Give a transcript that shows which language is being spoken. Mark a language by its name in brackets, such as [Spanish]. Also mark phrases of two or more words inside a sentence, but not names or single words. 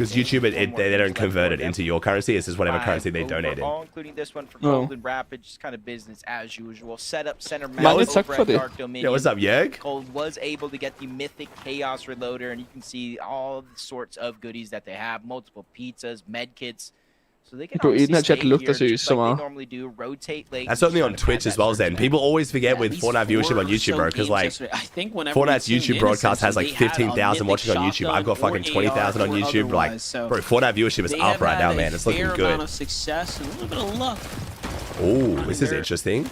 [English] Because YouTube, they don't convert it into your currency. It's just whatever currency they donated. Including this one for Golden Rapid, just kind of business as usual. Set up center map over at Dark Dominion. Yeah, what's up, Yerg? Cold was able to get the mythic Chaos Reloader, and you can see all sorts of goodies that they have. Multiple pizzas, med kits. So they can [Danish] i den her chat lugter seriøst så meget. [English] That's something on Twitch as well, Zen. People always forget with Fortnite viewership on YouTube, bro, because like Fortnite's YouTube broadcast has like 15,000 watching on YouTube. I've got fucking 20,000 on YouTube. Like, bro, Fortnite viewership is up right now, man. It's looking good. Oh, this is interesting.